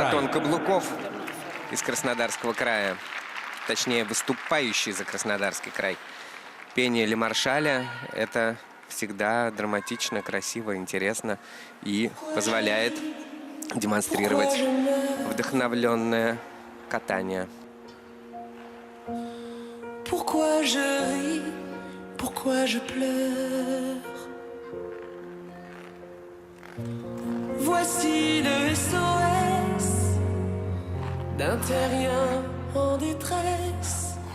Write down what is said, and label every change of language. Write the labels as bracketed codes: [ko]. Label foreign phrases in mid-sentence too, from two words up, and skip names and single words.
[ru] Платон Каблуков из Краснодарского края. Точнее, выступающий за Краснодарский край. Пение Ле Маршаля — это всегда драматично, красиво, интересно и позволяет демонстрировать вдохновленное катание. [fr] Pourquoi je ris, pourquoi je pleure? Voici le SOS d'un terrien en détresse.